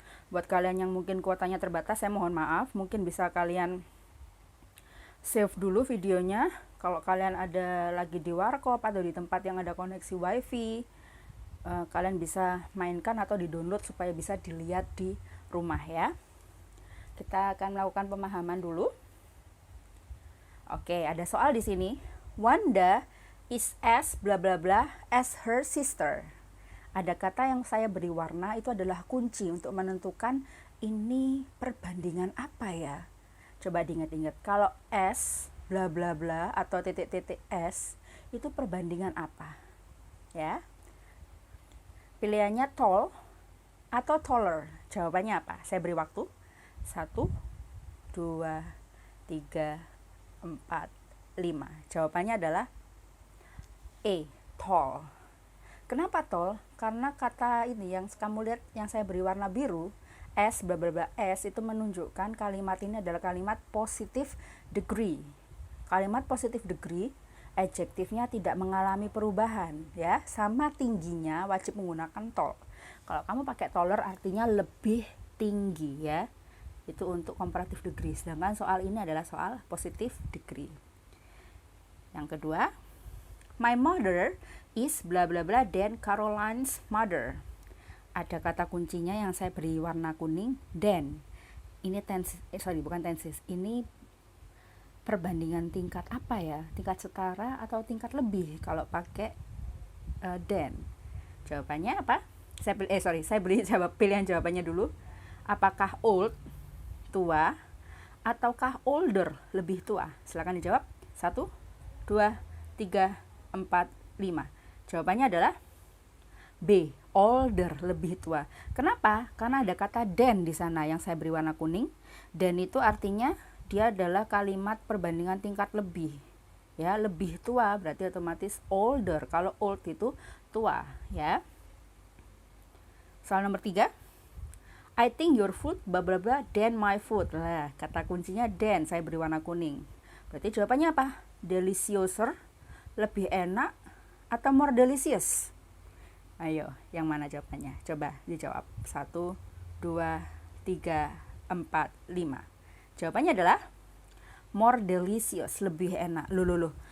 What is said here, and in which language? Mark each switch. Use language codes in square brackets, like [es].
[id] Buat kalian yang mungkin kuotanya terbatas, saya mohon maaf. Mungkin bisa kalian save dulu videonya. Kalau kalian ada lagi di warkop atau di tempat yang ada koneksi wifi, kalian bisa mainkan atau di-download supaya bisa dilihat di rumah ya. Kita akan melakukan pemahaman dulu. Oke, ada soal di sini. [en] Wanda is as bla bla bla as her sister. [id] Ada kata yang saya beri warna, itu adalah kunci untuk menentukan ini perbandingan apa ya. Coba diingat-ingat, kalau S bla bla bla atau titik-titik S itu perbandingan apa ya. Pilihannya tall atau taller. Jawabannya apa? Saya beri waktu 1, 2, 3, 4, 5. Jawabannya adalah E, tall. Kenapa tall? Karena kata ini yang kamu lihat yang saya beri warna biru, S bla bla bla S, itu menunjukkan kalimat ini adalah kalimat positive degree. Kalimat positive degree, adjektifnya tidak mengalami perubahan ya, sama tingginya wajib menggunakan tall. Kalau kamu pakai taller artinya lebih tinggi ya. Itu untuk comparative degree. Sedangkan soal ini adalah soal positive degree. [en] Yang kedua, my mother is bla bla bla than Caroline's mother. [id] Ada kata kuncinya yang saya beri warna kuning, than. Ini bukan tenses. Ini perbandingan tingkat apa ya? Tingkat setara atau tingkat lebih kalau pakai than. Jawabannya apa? Saya beri pilihan jawabannya dulu. Apakah old, tua, ataukah older, lebih tua? Silakan dijawab. 1, 2, 3, 4, 5. Jawabannya adalah B, older, lebih tua. Kenapa? Karena ada kata than di sana yang saya beri warna kuning. Than itu artinya dia adalah kalimat perbandingan tingkat lebih. Ya, lebih tua berarti otomatis older. Kalau old itu tua, ya. Soal nomor 3. [en] I think your food bla bla bla than my food. [id] Nah, kata kuncinya than, saya beri warna kuning. Berarti jawabannya apa? Deliciouser, lebih enak, atau more delicious? Ayo, yang mana jawabannya? Coba dijawab. 1, 2, 3, 4, 5. Jawabannya adalah more delicious, lebih enak. Loh.